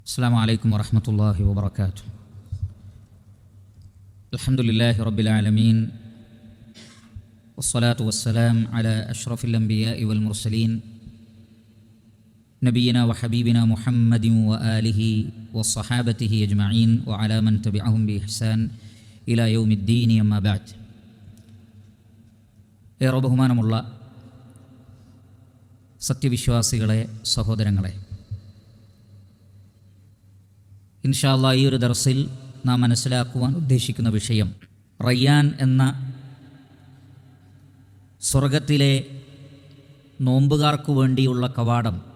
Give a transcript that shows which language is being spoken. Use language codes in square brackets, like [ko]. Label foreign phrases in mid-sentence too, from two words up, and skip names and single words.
[ar] السلام عليكم ورحمة الله وبركاته. الحمد لله رب العالمين، والصلاة والسلام على أشرف الأنبياء والمرسلين نبينا وحبيبنا محمد وآله وصحابته أجمعين وعلى من تبعهم بإحسان إلى يوم الدين. أما بعد. [ml] ഏറെ ബഹുമാനമുള്ള സത്യവിശ്വാസികളെ, സഹോദരങ്ങളെ, [ar] إن شاء الله [ml] ഈ ഒരു ദർസിൽ നാം മനസ്സിലാക്കുവാൻ ഉദ്ദേശിക്കുന്ന വിഷയം റയ്യാൻ എന്ന സ്വർഗത്തിലെ നോമ്പുകാർക്കു വേണ്ടിയുള്ള കവാടം.